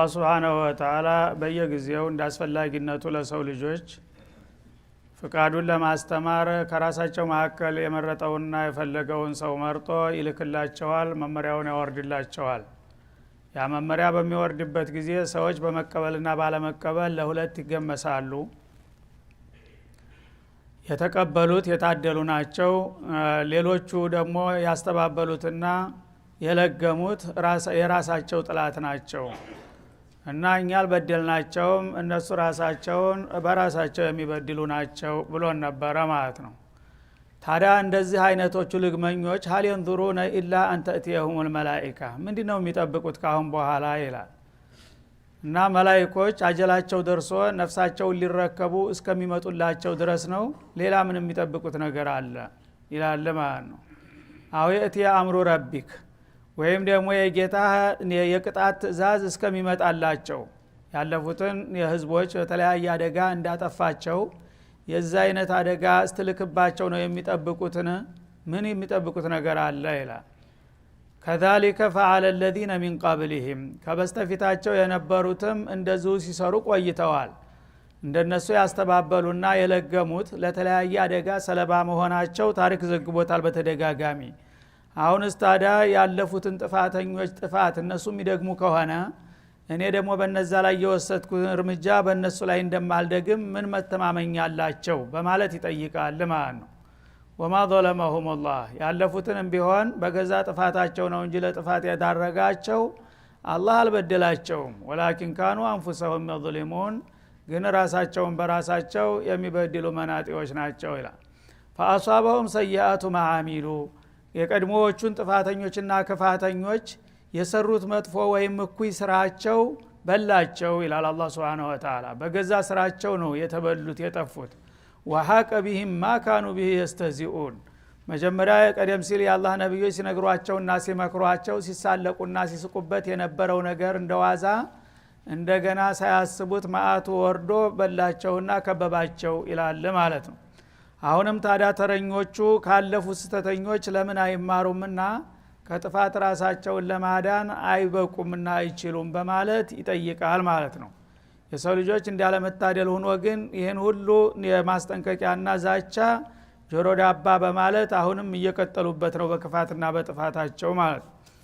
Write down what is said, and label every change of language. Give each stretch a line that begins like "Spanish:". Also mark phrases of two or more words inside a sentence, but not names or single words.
Arabic: سبحانه وتعالى
Amharic: በየጊዜው እንዳስፈላጊነቱ ለሰው ልጆች ፍቃዱን ለማስተማር ከራሳቸው መካከል የመረጠውና የፈለገውን ሰው መርጦ ይልክላቸዋል፣ መመሪያውን ያወርድላቸዋል። ያ መመሪያ በሚወርድበት ጊዜ ሰዎች በመቀበልና ባለመቀበል ለሁለት ይገመሳሉ። የተቀበሉት የታደሉ ናቸው። ሌሎቹ ደግሞ ያስተባበሉትና የለገሙት የራሳቸው ጥላት ናቸው እና እኛ አልበደልናቸውም እነሱ ራሳቸውን በራሳቸው የሚበድሉ ናቸው ብሎን ነበረ ማለት ነው። ታዲያ እንደዚህ አይነቶቹ ልግመኞች
Arabic: هل ينظرون إلا أن تأتيهم الملائكة
Amharic: ምንድነው የሚጠብቁት ካሁን በኋላ ይላል። እና መላእክቶች አጀላቸው ደርሶ ነፍሳቸውን ሊረከቡ እስከሚመጡላቸው ድረስ ነው። ሌላ ምን የሚጠብቁት ነገር አለ ይላል ማለት ነው።
Arabic: أو يأتي أمر ربك
Amharic: ወይም ደግሞ የጌታ የቅጣት ትእዛዝ እስከሚመጣላቸው ያለፉትን የህዝቦች በተለያየ አደጋ እንዳጠፋቸው የዛ አይነት አደጋ እስትልክባቸው ነው የሚጠብቁትን። ምን የሚጠብቁት ነገር አለ ይላል።
Arabic: كذلك فعل الذين من قبلهم
Amharic: ከበስተፊታቸው የነበሩትም እንደዚሁ ሲሰሩ ቆይተዋል። እንደነሱ ያስተባበሉና የለገሙት ለተለያየ አደጋ ሰለባ መሆናቸው ታሪክ ዘግቦታል በተደጋጋሚ። አሁንስ ታዲያ ያለፉትን ጥፋተኞች ጥፋት እነሱ የሚደግሙ ከሆነ እኔ ደግሞ በነዛ ላይ የወሰድኩት እርምጃ በእነሱ ላይ እንደማልደግም ምን መተማመኛ አላቸው በማለት ይጠይቃል ማለት ነው።
Arabic: وما ظلمهم الله
Amharic: ያለፉትንም ቢሆን በገዛ ጥፋታቸው ነው እንጂ ለጥፋት ያዳረጋቸው አላህ አልበደላቸውም።
Arabic: ولكن كانوا أنفسهم يظلمون
Amharic: ግን ራሳቸውን በራሳቸው የሚበድሉ መናጢዎች ናቸው ይላል።
Arabic: فاصابهم سيئات ما عملوا
Amharic: የቀድሞዎቹን ጥፋተኞችና ክፋተኞች የሰሩት መጥፎ ወይም እኩይ ስራቸው በላቸው ይላል አላህ
Arabic: سبحانه وتعالى።
Amharic: በገዛ ስራቸው ነው የተበሉት የጠፉት።
Arabic: وحاق بهم ما كانوا به يستهزئون
Amharic: መጀመሪያ ቀደም ሲል የአላህ ነብዮች ሲነግሯቸውና ሲመክሯቸው ሲሳለቁና ሲስቁበት የነበረው ነገር እንደዋዛ እንደገና ሳያስቡት ማአቱ ወርዶ በላቸውና ከበባቸው ይላል ማለት ነው። አሁንም ታዲያ ተረኞቹ ካለፉት ስተተኞች ለምን አይማሩምና ከጥፋት ራሳቸውን ለማዳን አይበቁምና አይችሉም በማለት ይጠይቃል ማለት ነው። የሰው ልጆች እንዳለመታደል ሆኖ ግን ይህን ሁሉ የማስጠንቀቂያና ዛቻ ጆሮ ዳባ በማለት አሁንም እየቀጠሉበት ነው በክፋትና በጥፋታቸው ማለት ነው።